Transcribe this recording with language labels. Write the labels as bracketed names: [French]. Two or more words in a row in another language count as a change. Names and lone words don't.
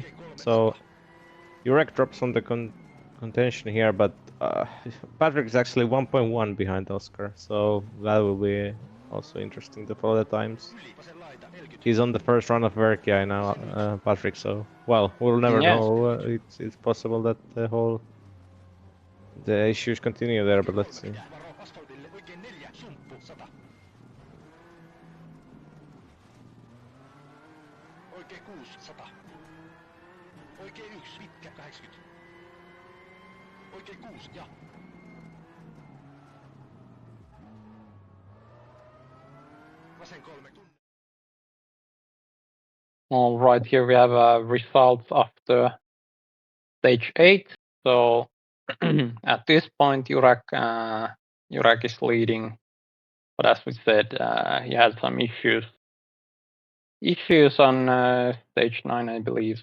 [English] So Jurek drops on the contention here, but Patrick is actually 1.1 behind Oskar, so that will be also interesting to follow the times. He's on the first run of Verkia now, Patrick, so well, we'll never Yeah. know. It's possible that the issues continue there, but let's see. [Finnish] Oikein 6 100. Oikein 1 pitkä 80. Oikein 6 ja. Vasen 3 tunne. [English] All right, here we have results after stage 8. So at this point, Jurek is leading, but as we said, he had some issues on stage 9, I believe.